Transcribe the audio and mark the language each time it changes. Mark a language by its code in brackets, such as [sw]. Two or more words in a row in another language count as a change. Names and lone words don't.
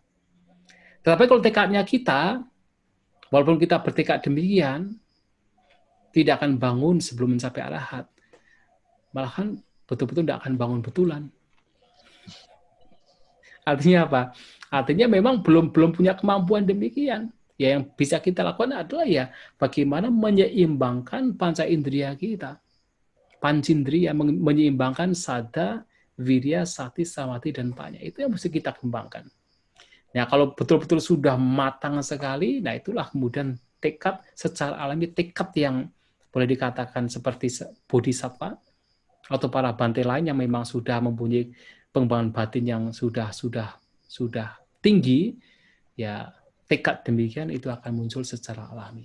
[id] Tetapi kalau tekadnya kita, walaupun kita bertekad demikian, tidak akan bangun sebelum mencapai arahat, malahan betul-betul tidak akan bangun betulan. Artinya apa? Artinya memang belum punya kemampuan demikian. Ya, yang bisa kita lakukan adalah ya bagaimana menyeimbangkan panca indera kita. [pi] Pancindriya, menyeimbangkan sada, wirya, sati, samadhi, [id] dan panya. Itu yang mesti kita kembangkan. Nah, kalau betul-betul sudah matang sekali, nah itulah kemudian tekad secara alami, tekad yang boleh dikatakan seperti bodhisattva atau para bante lain yang memang sudah mempunyai pengembangan batin yang sudah tinggi, ya tekad demikian itu akan muncul secara alami.